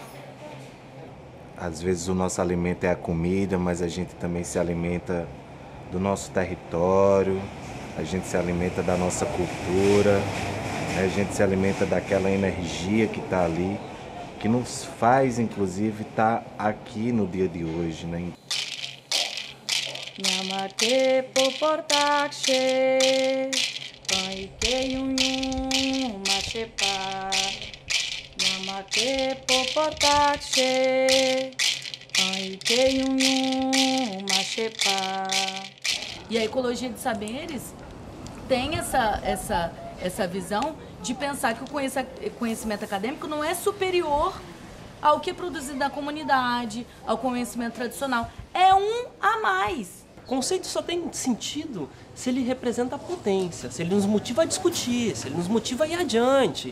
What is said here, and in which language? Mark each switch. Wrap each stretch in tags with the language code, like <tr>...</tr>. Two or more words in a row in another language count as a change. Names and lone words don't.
<pt>Às vezes o nosso alimento é a comida, mas a gente também se alimenta do nosso território, a gente se alimenta da nossa cultura, a gente se alimenta daquela energia que está ali, que nos faz, inclusive, estar aqui no dia de hoje, né? Yamake poportakshe, paike yun machepa. Yamake poportakshe, paike yun machepa. E a ecologia de saberes tem essa visão de pensar que o conhecimento acadêmico não é superior ao que é produzido na comunidade, ao conhecimento tradicional. É um a mais. O conceito só tem sentido se ele representa a potência, se ele nos motiva a discutir, se ele nos motiva a ir adiante.</pt>